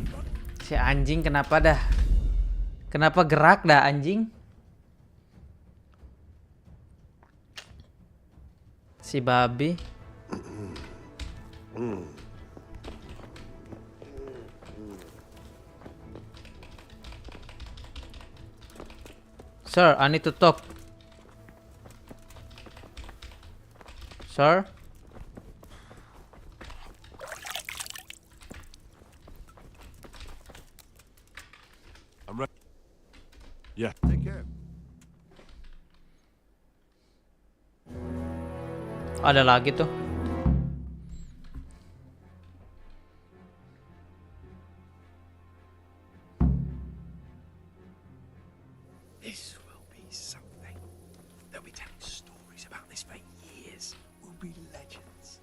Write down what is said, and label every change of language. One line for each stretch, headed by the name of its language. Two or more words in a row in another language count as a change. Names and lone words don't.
Malay: Si anjing kenapa dah? Kenapa gerak dah anjing? Si babi.
English: Sir, I need to talk. Sir? I'm ready. Yeah. Take care.
Malay: Ada lagi tuh.
English: This will be something. They'll be telling stories about this for years. We'll be legends.